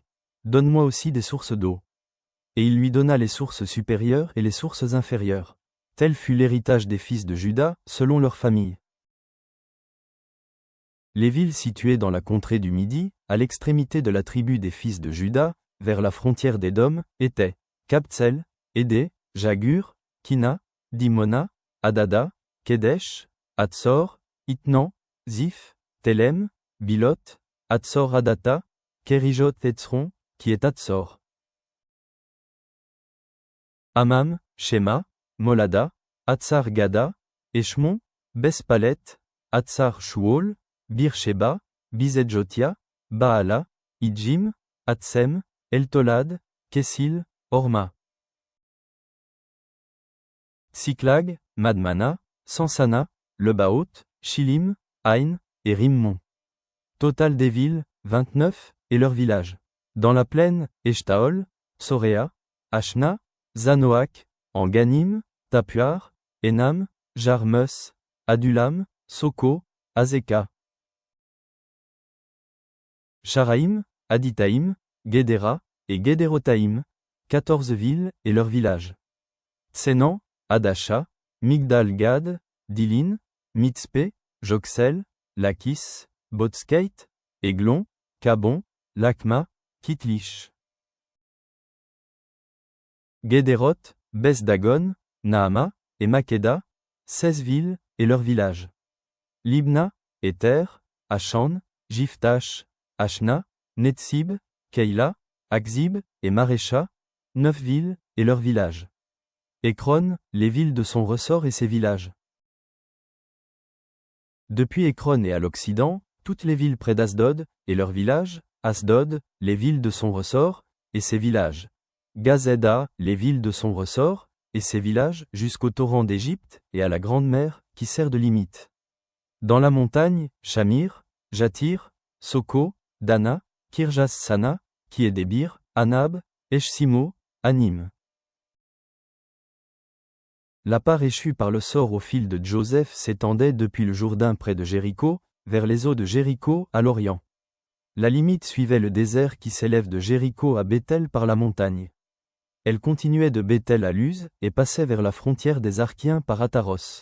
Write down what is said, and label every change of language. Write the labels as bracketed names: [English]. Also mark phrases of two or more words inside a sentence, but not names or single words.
[French] Donne-moi aussi des sources d'eau. » Et il lui donna les sources supérieures et les sources inférieures. Tel fut l'héritage des fils de Juda, selon leur famille. Les villes situées dans la contrée du Midi, à l'extrémité de la tribu des fils de Juda, vers la frontière d'Édom, étaient Kabtsel, Édé, Jagur, Kina, Dimona, Adada, Kedesh, Hatzor, Itnan, Ziph, Telem, Bilot, Hatzor Adata, Kerijot Etzron, qui est Hatzor. Amam, Shema, Molada, Hatzar Gada, Eshmon, Bespalet, Hatzar Shuol, Beersheba, Bizedjotia, Baala, Idjim, Hatsem, Eltolad, Kessil, Horma. Siklag, Madmana, Sansana, Lebaoth, Shilim, Ain, et Rimmon. Total des villes, 29, et leurs villages. Dans la plaine, Eshtaol, Soréa, Ashna, Zanoach, en Ganim, Tapuar, Enam, Jarmus, Adulam, Soko, Azeka. Sharaïm, Aditaïm, Guédéra, et Guédérotaïm, 14 villes et leurs villages. Tsenan, Adasha, Migdal-Gad, Dilin, Mitzpé, Joksel, Lakis, Botskeit, Eglon, Kabon, Lakma, Kitlish. Guédéroth, Beth-Dagon, Naama, et Makeda, 16 villes et leurs villages. Libna, Éter, Achan, Jiphtash, Ashna, Netsib, Keila, Akzib, et Marécha, 9 villes et leurs villages. Écron, les villes de son ressort et ses villages. Depuis Écron et à l'occident, toutes les villes près d'Asdod, et leurs villages, Asdod, les villes de son ressort, et ses villages. Gazéda, les villes de son ressort, et ses villages, jusqu'au torrent d'Égypte, et à la grande mer, qui sert de limite. Dans la montagne, Shamir, Jatir, Soko, Dana, Kirjas Sana, qui est Débir, Anab, Eshsimo, Anim. La part échue par le sort au fil de Joseph s'étendait depuis le Jourdain près de Jéricho, vers les eaux de Jéricho à l'Orient. La limite suivait le désert qui s'élève de Jéricho à Béthel par la montagne. Elle continuait de Béthel à Luz, et passait vers la frontière des Arkiens par Ataros.